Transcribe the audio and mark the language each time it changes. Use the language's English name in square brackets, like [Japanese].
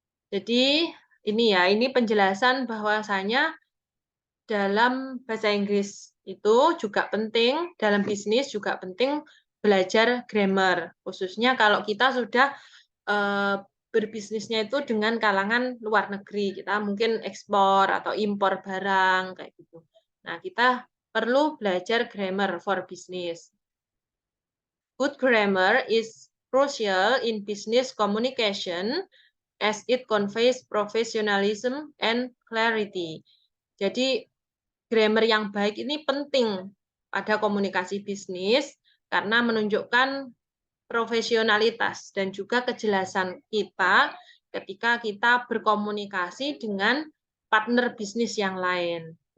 [Indonesian] Jadi ini penjelasan bahwasanya dalam bahasa Inggris itu juga penting, dalam bisnis juga penting belajar grammar. Khususnya kalau kita sudah berbisnisnya itu dengan kalangan luar negeri, kita mungkin ekspor atau impor barang kayak gitu. Nah, kita perlu belajar [English] grammar for business. Good grammar is crucial in business communication as it conveys professionalism and clarity. [Indonesian] Jadi, grammar yang baik ini penting pada komunikasi bisnis karena menunjukkan profesionalitas dan juga kejelasan kita ketika kita berkomunikasi dengan partner bisnis yang lain.